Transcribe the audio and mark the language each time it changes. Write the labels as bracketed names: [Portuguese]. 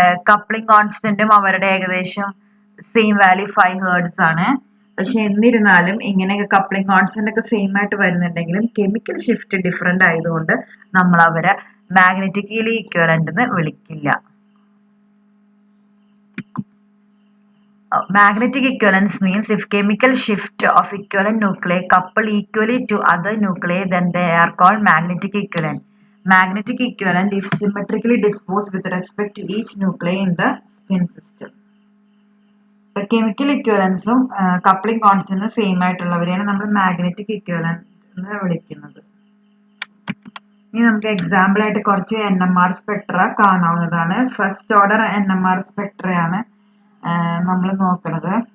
[Malayalam] Coupling കോൺസ്റ്റന്റും അവരുടെ ഏകദേശം same value 5 hertz ആണ്. പക്ഷെ എന്നിരുന്നാലും ഇങ്ങനെയൊക്കെ കപ്ലിംഗ് കോൺസ്റ്റന്റ് ഒക്കെ സെയിം ആയിട്ട് വരുന്നുണ്ടെങ്കിലും കെമിക്കൽ ഷിഫ്റ്റ് ഡിഫറെന്റ് ആയതുകൊണ്ട് നമ്മൾ അവരെ മാഗ്നറ്റിക്കലി ഇക്വലന്റ് എന്ന് വിളിക്കില്ല. [English] Magnetic equivalence means if chemical shift of equivalent nuclei couple equally to other nuclei, then they are called magnetic equivalent. Magnetic equivalent if symmetrically disposed with respect to each nuclei in the spin system. The chemical equivalence coupling constant same [Malayalam] ആയിട്ടുള്ളവരെയാണ് നമ്മൾ magnetic equivalent എന്ന് വിളിക്കുന്നത്. ഇനി നമുക്ക് example ആയിട്ട് കുറച്ച് NMR Spectra കാണാവുന്നതാണ്. First order NMR സ്പെക്ട്രയാണ് നമ്മൾ നോക്കുന്നത്.